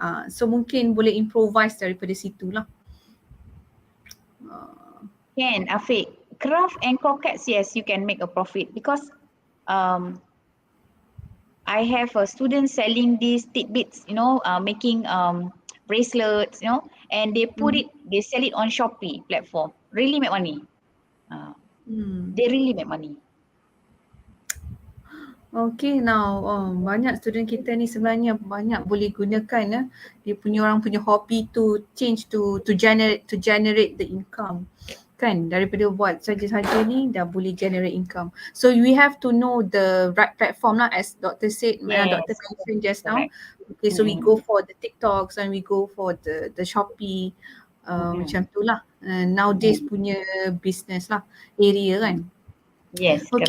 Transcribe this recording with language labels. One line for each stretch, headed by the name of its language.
Malay: So mungkin boleh improvise daripada situ lah.
English: Can, Afiq. Craft and croquettes, yes, you can make a profit because I have a student selling these tidbits, making bracelets, and they they sell it on Shopee platform. Really make money. They really make money.
Malay: Okay, now banyak student kita ni sebenarnya banyak boleh gunakan dia punya orang punya hobby
English: to change to generate the income.
Malay: Kan, daripada buat saja-saja ni dah boleh
English: generate income. So we have to know the right platform lah, as Dr. said, Yes, Dr. mentioned just now. correct. Okay, so we go for the TikToks and we go for the Shopee
Malay: macam tu lah. Nowadays punya business lah area kan.
English: Yes, Okay,